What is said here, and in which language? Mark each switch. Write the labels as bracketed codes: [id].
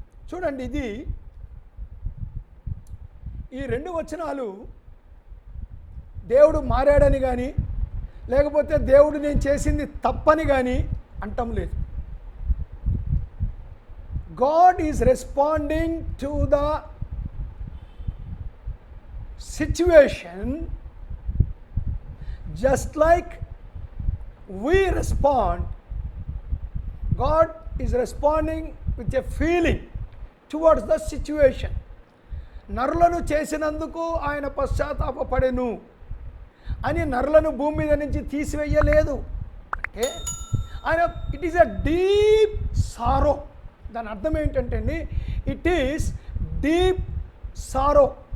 [te] చూడండి, ఇది ఈ 2 వచనాలు దేవుడు మారాడని కానీ, లేకపోతే దేవుడు నేను చేసింది తప్పని కానీ అంటం లేదు. [en] God is responding to the situation just like we respond. God is responding with a feeling towards the situation. [te] నరులను చేసినందుకు ఆయన పశ్చాత్తాపపడెను అని నరులను భూమి మీద నుంచి తీసివేయలేదు. అంటే ఆయన [en] It is a deep sorrow. [te] దాని అర్థం ఏంటంటే అండి, [en] It is deep sorrow.